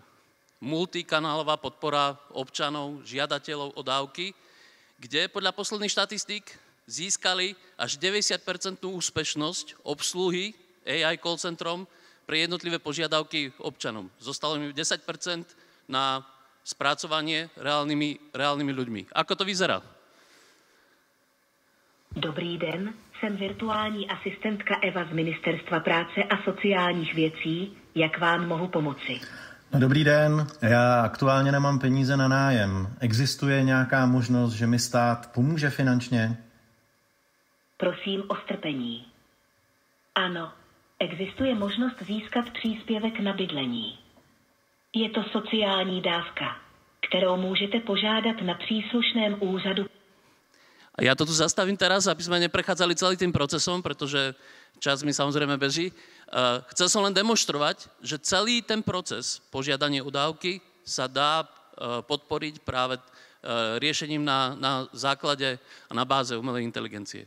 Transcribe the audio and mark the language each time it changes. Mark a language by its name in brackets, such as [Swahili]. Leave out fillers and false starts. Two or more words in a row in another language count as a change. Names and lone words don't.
[Slovak] Multikanálová podpora občanov, žiadateľov o dávky, kde podľa posledných štatistík získali až 90% úspešnosť obsluhy AI call centrom pre jednotlivé požiadavky občanom. Zostalo mi 10% na spracovanie reálnymi ľuďmi. Ako to vyzerá? [Czech] Dobrý den, jsem virtuální asistentka Eva z Ministerstva práce a sociálních věcí. Jak vám mohu pomoci? No, dobrý den, já aktuálně nemám peníze na nájem. Existuje nějaká možnost, že mi stát pomůže finančně? Prosím o strpení. Ano, existuje možnost získat příspěvek na bydlení. Je to sociální dávka, kterou můžete požádat na příslušném úřadu. [Slovak] A ja to tu zastavím teraz, aby sme neprechádzali celý tým procesom, pretože čas mi samozrejme beží. Chcel som len demonštrovať, že celý ten proces požiadania o dávky sa dá podporiť práve riešením na základe a na báze umelej inteligencie.